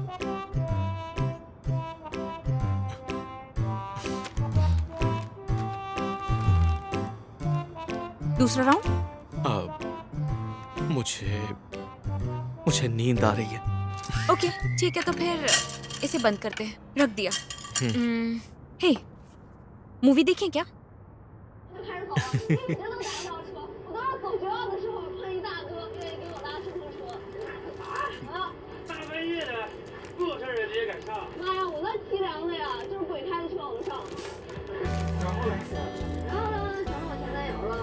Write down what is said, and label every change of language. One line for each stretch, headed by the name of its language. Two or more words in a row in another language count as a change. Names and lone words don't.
Hindi: दूसरा राउंड? मुझे नींद आ रही है। ओके, ठीक है, तो फिर इसे बंद करते हैं। रख दिया। हे, मूवी देखें क्या?
Chinese: 开始走了，别的都拿不着车，我当时走学校的时候碰一大哥，愿意给我拉顺风车。啊！大半夜的，这事儿你也敢上？妈呀，我那凄凉的呀，就是鬼开的车我都上。然后呢？然后呢，全是我前男友了。